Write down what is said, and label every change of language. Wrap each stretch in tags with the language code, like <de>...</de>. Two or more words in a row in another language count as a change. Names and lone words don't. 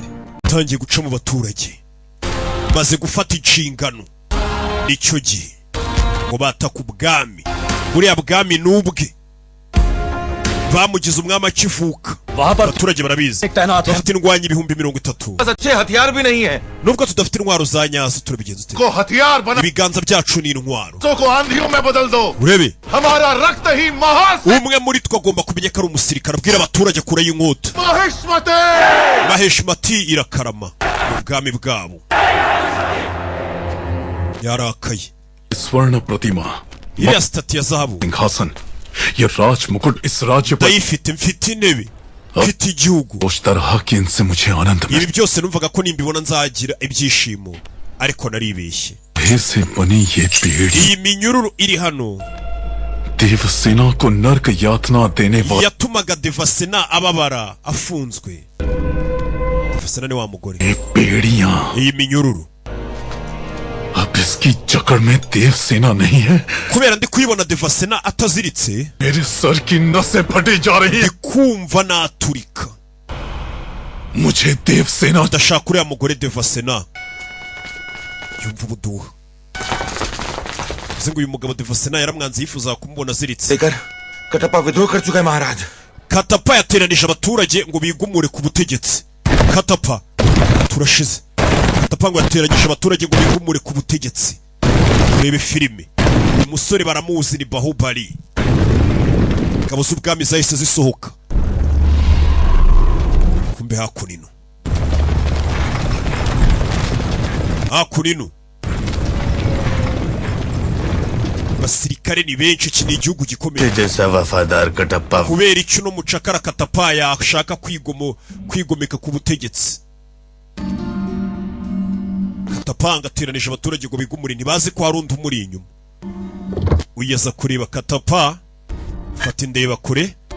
<rw>Tangiye guca mu baturage. Maze gufata inshingano. Nicyo gihe ngo bataka ubwami. Buriya bwami nubwe. Bamugize umwami akivuka. Abaturage barabizi. Bafite indwanyi ibihumbi 30.</rw> <hi>अच्छे हथियार भी नहीं है.</hi> <rw>Nubwo tudafite intwaro za nyazo turabigenza tute.</rw> <hi>को हथियार बना.</hi> <rw>Ibiganza byacu ni intwaro.</rw> <hi>को आंधियों में बदल दो.</hi> <rw>Urebe.</rw> <hi>हमारा रक्त ही महास.</hi> <rw>Umwe muri twagomba kumenya ko ari umusirikare abwira abaturage kure y'inkota. Maheshmati irakarama. Ubwami bwabo. Yarakaye.</rw> <hi>स्वर्ण प्रतिमा</hi> <rw>Iriya stati ya zahabu.</rw> <hi>सिंहासन ये राज मुकुट इस राज्य पर</hi> <rw>Ndayifite mfite intebe. Mfite igihugu.</rw> <hi>उस तरह की इनसे मुझे आनंद</hi> <rw>Ibi byose numvaga ko nimbibona nzagira ibyishimo ariko naribeshye.</rw> <hi>से बनी ये पीढ़ी</hi> <rw>Iyi minyururu iri hano</rw> <hi>देवसेना को नरक यातना देने वाली</hi> <rw>yatumaga Devasena ababara afunzwe. Devasena ni wa mugore.</rw> <hi>पीढ़ियां</hi> <rw>Iyi minyururu</rw> <hi>अब इसकी जकड़ में देवसेना नहीं है.</hi> <rw>kubera ndi kuyibona Devasena ataziritse</rw> <hi>मेरे सर की नसें फटी जा रही है.</hi> <rw>kumva naturika.</rw> <hi>मुझे देवसेना</hi> <rw>Ndashaka uriya mugore Devasena yumva ubuduha. Ngo uyu mugabo Devasena yaramwanze yifuza kumubona aziritse.</rw> <hi>लेकर कटप्पा विद्रोह कर चुका है महाराज.</hi> <rw>Katapa yateranije abaturage ngo bigumure ku butegetsi. Katapa turashize. Katapa ngo yateranyije abaturage ngo bigumure ku butegetsi. Urebe filime. Umusore baramuzi ni Bahubali. Ngabo z'ubwami zahise zisohoka. Kumbe hakunino. Hakunino. Basirikare ni benshi kini igihugu gikomeye.</rw> <hi>जैसा वफादार कटप्पा.</hi> <rw>Kubera iki no mucakara Katapa yashaka kwigomeka ku butegetsi. Katapa ngateranije abaturage ngo bigumure ntibazi ko hari undi umuri inyuma. Uyeza kureba Katapa fata indeba kure.</rw>